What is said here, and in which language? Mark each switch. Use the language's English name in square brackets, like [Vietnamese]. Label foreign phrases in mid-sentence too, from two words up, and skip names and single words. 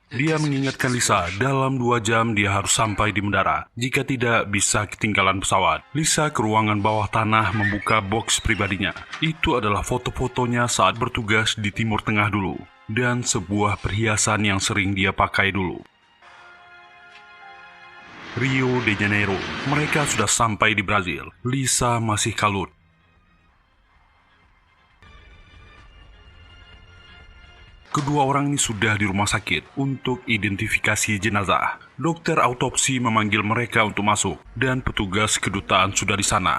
[Indonesian] Dia mengingatkan Lisa dalam 2 jam dia harus sampai di menara. Jika tidak, bisa ketinggalan pesawat. Lisa ke ruangan bawah tanah membuka box pribadinya. Itu adalah foto-fotonya saat bertugas di Timur Tengah dulu. Dan sebuah perhiasan yang sering dia pakai dulu. Rio de Janeiro. Mereka sudah sampai di Brazil. Lisa masih kalut. Kedua orang ini sudah di rumah sakit untuk identifikasi jenazah. Dokter autopsi memanggil mereka untuk masuk dan petugas kedutaan sudah di sana.